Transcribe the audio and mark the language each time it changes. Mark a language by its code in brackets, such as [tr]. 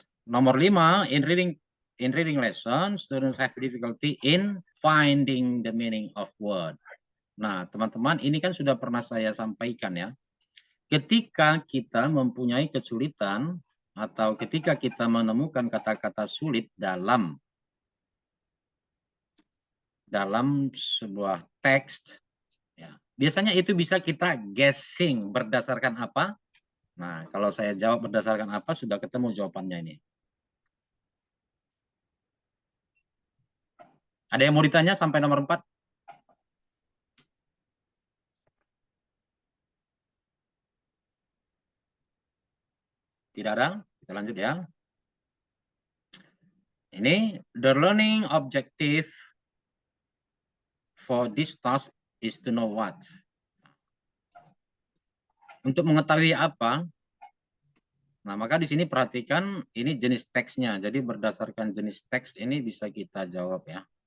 [id] Nomor 5, [en] in reading lesson, students have difficulty in finding the meaning of word. [id] Nah, teman-teman, ini kan sudah pernah saya sampaikan ya. Ketika kita mempunyai kesulitan atau ketika kita menemukan kata-kata sulit dalam sebuah teks, ya, biasanya itu bisa kita guessing berdasarkan apa? Nah, kalau saya jawab berdasarkan apa, sudah ketemu jawabannya ini. Ada yang mau ditanya sampai nomor 4? Tidak ada? Kita lanjut ya. Ini, [en] the learning objective for this task is to know what. [id] Untuk mengetahui apa? Nah, maka di sini perhatikan ini jenis teksnya. Jadi berdasarkan jenis teks ini bisa kita jawab ya.